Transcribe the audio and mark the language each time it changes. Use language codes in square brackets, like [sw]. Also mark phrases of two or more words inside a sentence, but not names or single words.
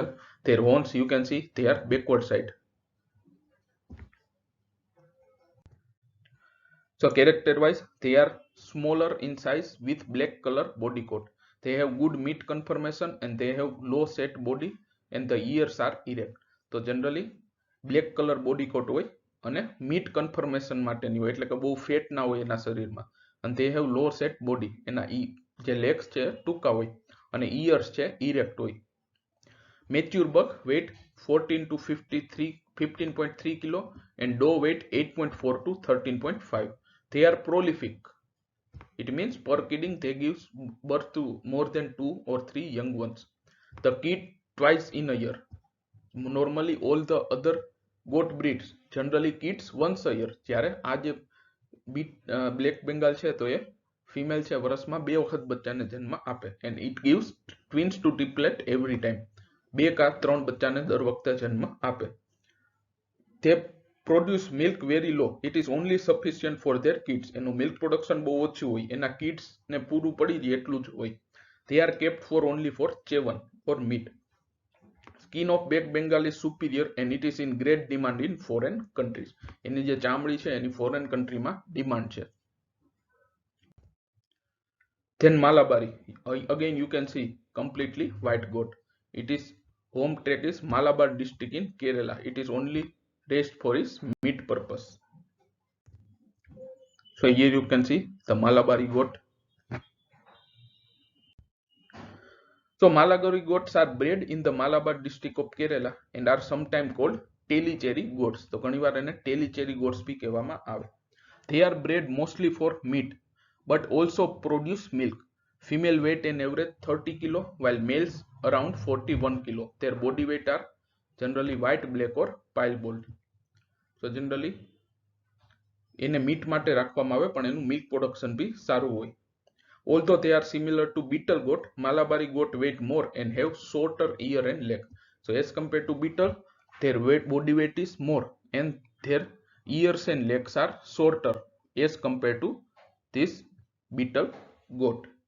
[en] Their horns you can see they are backward side. So character wise they are smaller in size with black color body coat. They have good meat conformation and they have low set body and the ears are erect. So generally black color body coat [gu] હોય અને [en] meat conformation [gu] માટેની હોય, એટલે કે બહુ ફેટ ના હોય એના શરીરમાં, [en] and they have low set body. [gu] એના જે legs છે ટૂંકા હોય અને ears છે erect હોય. [en] Mature buck weight 14 to 15.3 kilo and doe weight 8.4 to 13.5. They are prolific. It means per kidding they give birth to more than 2 or 3 young ones. The kid twice in a year. Normally all the other goat breeds generally kids once a year. [gu] જ્યારે આ જે બ્લેક બેંગાલ છે તો એ ફિમેલ છે વર્ષમાં 2 વખત બચ્ચાને જન્મ આપે [en] and it gives twins to triplet every time. [gu] 2 का 3 બચ્ચાને દર વખતે જન્મ આપે. [en] They produce milk very low. It is only sufficient for their kids. [gu] એનું [en] milk production [gu] બહુ ઓછું હોય, એના kids ને પૂરું પડી જાય એટલું જ હોય. [en] They are kept for only for chevan or meat. Skin of Black Bengal is superior and it is in great demand in foreign countries. [gu] એની જે ચામડી છે એની [en] foreign country [gu] માં demand છે. Then Malabari. [en] Again you can see completely white goat. It is home track is Malabar district in Kerala. It is only raised for its meat purpose. So here you can see the Malabari goat. So Malabari goats are bred in the Malabar district of Kerala and are sometimes called Tellicherry goats. [gu] તો ઘણીવાર એને [en] Tellicherry goats [gu] બી કહેવામાં આવે. [en] They are bred mostly for meat but also produce milk. Female weight an average 30 kilo while males around 41 kilo. Their body weight are generally white, black or piebald. So generally [gu] એને meat માટે રાખવામાં આવે પણ એનું [en] milk production [gu] બી સારું હોય. [en] Although they are similar to beetle goat, Malabari goat weight more and have shorter ear and leg. So as compared to beetle, their body weight is more and their ears and legs are shorter as compared to this beetle goat.